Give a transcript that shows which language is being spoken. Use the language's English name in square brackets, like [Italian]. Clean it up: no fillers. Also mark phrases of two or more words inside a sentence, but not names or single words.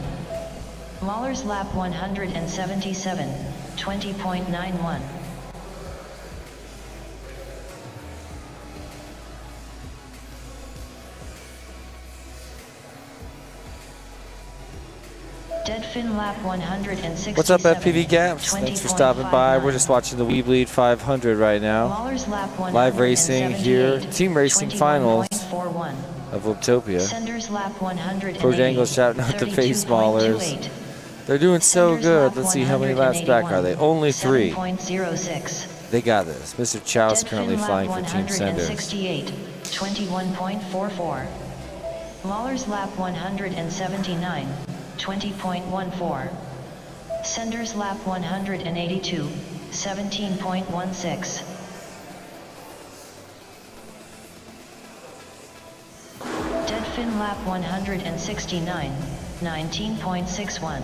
[English] Mahler's lap 177, 20.91. Deadfin lap 167. What's up, FPV Gaps? Thanks for stopping by. We're just watching the weBLEED 500 right now. Mahler's lap Live racing here. 178, Team racing finals 21.41. of Whooptopia. Sender's lap 180, Bojangles shouting out the face maulers. 32.28. They're doing so Sender's good. lap Let's see how many laps back are they. Only 3. 7.06. They got this. Mr. Chow's currently Deadfin flying lap for Team Senders. 168, 21.44. Mahler's lap 179, 20.14. Sender's lap 182, 17.16. Deadfin lap 169, 19.61.